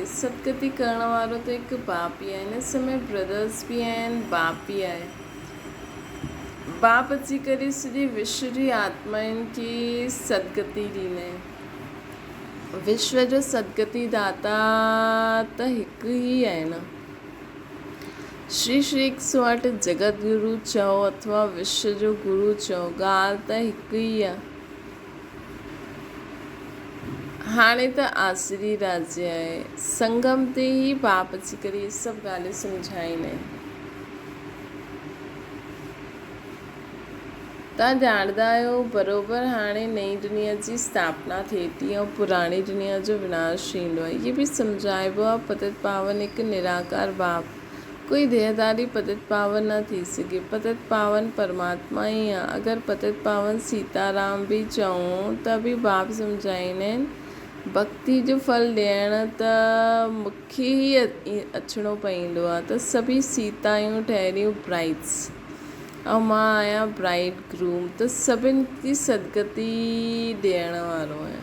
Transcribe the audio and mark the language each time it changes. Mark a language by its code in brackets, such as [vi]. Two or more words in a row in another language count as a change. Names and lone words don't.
[sd] सदगति करण वारो त हिकु बाप ई आहे। हिन समय ब्रदर्स बि आहिनि, बाप बि आहे। बाप अची करे सॼे विश्व जी आत्माउनि खे सदगति ॾींदा आहिनि। विश्व जो सदगति दाता त हिकु ई आहे न। श्री 108 जगत गुरु चओ अथवा विश्व जो गुरु चओ, ॻाल्हि त हिकु ई आहे। हाणे त आसुरी राज्य आहे, संगम ते ई बाप अची करे इहे सभु ॻाल्हियूं सम्झाईंदा आहिनि। तव्हां ॼाणंदा आहियो बराबरि, हाणे नई दुनिया जी स्थापना थिए थी ऐं पुराणी दुनिया जो विनाश थींदो आहे। इहे बि सम्झाइबो आहे। पतित पावन हिकु निराकार बाप, कोई देहधारी पतित पावन न थी सघे। पतित पावन परमात्मा ई आहे। अगरि पतित पावन सीताराम बि चऊं त बि बाप सम्झाईंदा आहिनि, भक्ति जो फल ॾियण त मूंखे ई अचिणो पवंदो आहे। त सभी सीतायूं ठहरियूं ब्राइड्स ऐं मां आहियां [en] bride groom, [sd] त सभिनि जी सदगति ॾियण वारो आहियां।